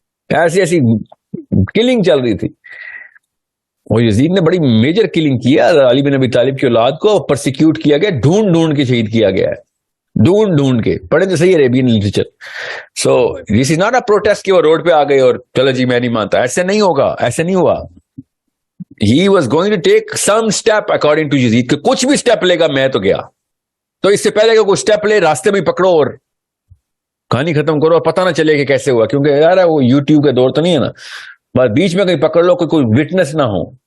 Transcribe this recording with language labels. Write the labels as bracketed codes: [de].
[ur] ایسی کلنگ چل رہی تھی. وہ یزید نے بڑی میجر کلنگ کیا. علی بن ابی طالب کی اولاد کو پرسیکیوٹ کیا گیا, ڈھونڈ کے شہید کیا گیا ہے, ڈھونڈ کے. پڑھے تو صحیح Arabian literature. [en] so this is not a protest [ur] کہ وہ روڈ پہ آ گئے اور چلو جی میں نہیں مانتا. ایسے نہیں ہوگا, ایسے نہیں ہوا. [en] He was going to take some step according to Yazid [ur] کہ کچھ بھی سٹیپ لے گا میں تو گیا. تو اس سے پہلے کہ کوئی سٹیپ لے, راستے میں پکڑو اور کہانی ختم کرو, اور پتہ نہ چلے کہ کیسے ہوا. کیونکہ یار وہ یوٹیوب کا دور تو نہیں ہے نا, بس بیچ میں کہیں پکڑ لو, کوئی وٹنس نہ ہو.